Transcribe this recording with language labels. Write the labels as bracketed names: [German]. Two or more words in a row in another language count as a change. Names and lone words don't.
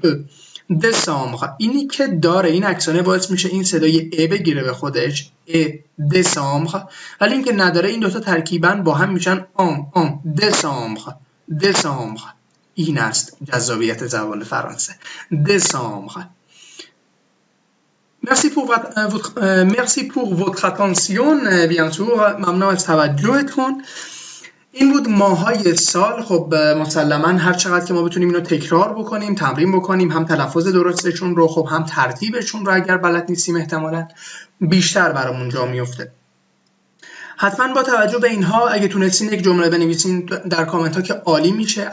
[Persian] دسامبر اینی که داره این اکسانه باعث میشه این صدای ا بگیره به خودش. دسامبر. ولی این که نداره این دوتا ترکیبا با هم میشن دسامبر. این است جذابیت زبان فرانسه. دسامبر. [French] Merci pour votre attention bien sûr. [Persian] ممنون از توجهتون. این بود ماهای سال. خب مسلما هر چقدر که ما بتونیم اینو تکرار بکنیم، تمرین بکنیم، هم تلفظ درستشون رو خب هم ترتیبشون رو اگر بلد نیستیم احتمالاً بیشتر برامون جا میفته. حتما با توجه به اینها اگه تونستین یک جمله بنویسین در کامنت ها که عالی میشه.